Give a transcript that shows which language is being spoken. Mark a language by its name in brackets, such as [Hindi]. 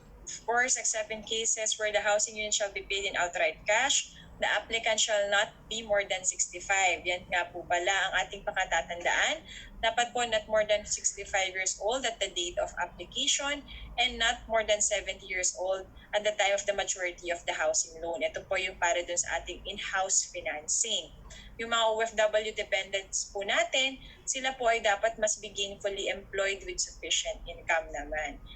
[English] Of course, except in cases where the housing unit shall be paid in outright cash, the applicant shall not be more than 65. [Filipino] Yan nga po pala ang ating pakatatandaan. Dapat po [English] not more than 65 years old at the date of application and not more than 70 years old at the time of the maturity of the housing loan. [Filipino] Ito po yung para dun sa ating in-house financing. Yung mga OFW dependents po natin, sila po ay dapat mas [English] be gainfully employed with sufficient income [Filipino] naman.